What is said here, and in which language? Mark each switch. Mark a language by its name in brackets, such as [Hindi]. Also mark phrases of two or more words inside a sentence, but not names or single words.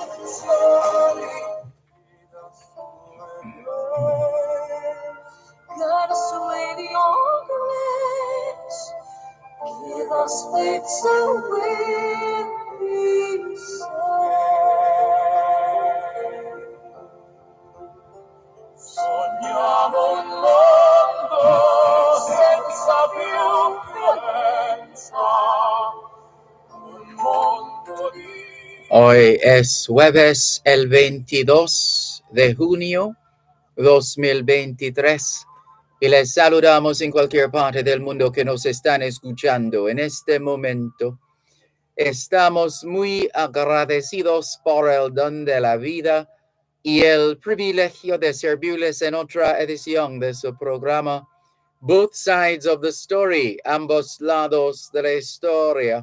[English] Guide us with your grace. Give us faith so we'll be saved. [Italian] Sogniamo un mondo senza più violenza. Un mondo di [Spanish] Hoy es jueves el 22 de junio 2023 Y les saludamos en cualquier parte del mundo que nos están escuchando en este momento. Estamos muy agradecidos por el don de la vida y el privilegio de servirles en otra edición de su programa Both Sides of the Story, ambos lados de la historia.